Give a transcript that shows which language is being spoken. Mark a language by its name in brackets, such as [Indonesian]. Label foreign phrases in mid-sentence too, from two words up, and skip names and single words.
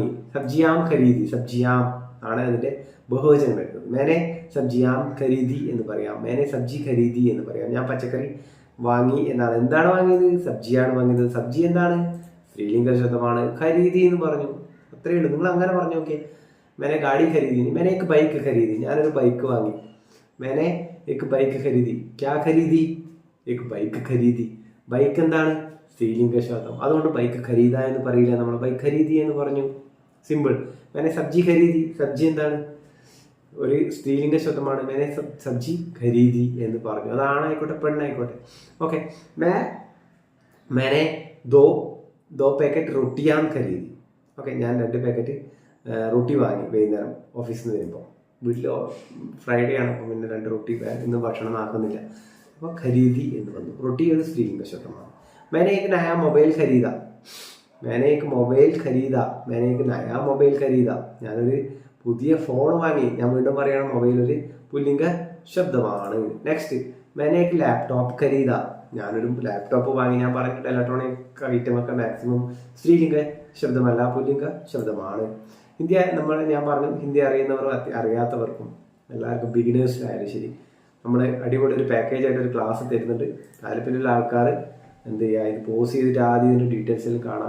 [Hindi] सब्जियां खरीदी, [Malayalam] സബ്ജിയാം ആണ് അതിൻ്റെ ബഹുവചനം വരുന്നത്. [Hindi] मैंने सब्जियां खरीदी [Malayalam] എന്ന് പറയാം, [Hindi] मैंने सब्जी खरीदी [Malayalam] എന്ന് പറയാം. ഞാൻ പച്ചക്കറി വാങ്ങി എന്നാണ്. എന്താണ് വാങ്ങിയത്? സബ്ജിയാണ് വാങ്ങിയത്. സബ്ജി എന്താണ്? സ്ത്രീലിംഗ ശബ്ദമാണ്. ഖരീദി എന്ന് പറഞ്ഞു, അത്രയേ ഉള്ളൂ. നിങ്ങൾ അങ്ങനെ പറഞ്ഞു. ഓക്കെ, [Hindi] मैंने गाड़ी खरीदी नहीं, मैंने एक बाइक खरीदी, [Malayalam] ഞാനൊരു ബൈക്ക് വാങ്ങി. [Hindi] मैंने एक बाइक खरीदी. क्या खरीदी? एक बाइक खरीदी. [Malayalam] ബൈക്ക് എന്താണ്? സ്ത്രീലിംഗ ശബ്ദം. അതുകൊണ്ട് [Hindi] बाइक खरीदा [Malayalam] എന്ന് പറയില്ല, നമ്മൾ [Hindi] बाइक खरीदी [Malayalam] എന്ന് പറഞ്ഞു. സിമ്പിൾ. [Hindi] मैंने सब्जी खरीदी. [Malayalam] സബ്ജി എന്താണ്? ഒരു സ്ത്രീലിംഗ ശബ്ദമാണ്. [Hindi] मैंने सब्जी खरीदी [Malayalam] എന്ന് പറഞ്ഞു. അത് ആണായിക്കോട്ടെ പെണ്ണായിക്കോട്ടെ. ഓക്കെ. [Hindi] मैंने दो पैकेट रोटियां खरीदी. [Malayalam] ഓക്കെ, ഞാൻ 2 പാക്കറ്റ് റൊട്ടി വാങ്ങി വൈകുന്നേരം ഓഫീസിൽ നിന്ന് വരുമ്പോൾ. വീട്ടിൽ ഫ്രൈഡേ ആണ്, അപ്പം പിന്നെ 2 റൊട്ടി ഇന്ന് ഭക്ഷണം ആക്കുന്നില്ല. അപ്പോൾ ഖരീദി എന്ന് വന്നു. റൊട്ടി ഒരു സ്ത്രീലിംഗ ശബ്ദമാണ്. [Hindi] मैंने एक नया मोबाइल खरीदा. मैंने एक मोबाइൽ खरीदा. मैंने एक नया मोबाइल खरीदा. [Malayalam] ഞാനൊരു പുതിയ ഫോൺ വാങ്ങി. ഞാൻ വീണ്ടും പറയണം, മൊബൈൽ ഒരു പുല്ലിംഗ ശബ്ദമാണ്. നെക്സ്റ്റ്, [Hindi] मैंने एक लैपटॉप खरीदा. [Malayalam] ഞാനൊരു ലാപ്ടോപ്പ് വാങ്ങി. ഞാൻ പറഞ്ഞിട്ട് [English] electronic item [Malayalam] ഒക്കെ മാക്സിമം സ്ത്രീലിംഗ ശബ്ദമല്ല, പുല്ലിംഗ ശബ്ദമാണ്. ഞാൻ പറഞ്ഞു, ഹിന്ദി അറിയുന്നവരും അറിയാത്തവർക്കും എല്ലാവർക്കും ബിഗിനേഴ്സിനായാലും ശരി, നമ്മൾ അടിപൊളി ഒരു പാക്കേജ് ആയിട്ട് ഒരു ക്ലാസ് തരുന്നുണ്ട്. താല്പര്യമുള്ള ആൾക്കാർ എന്ത് ചെയ്യുക, ഇത് പോസ് ചെയ്തിട്ട് ആദ്യം ഇതിൻ്റെ ഡീറ്റെയിൽസിൽ കാണാം.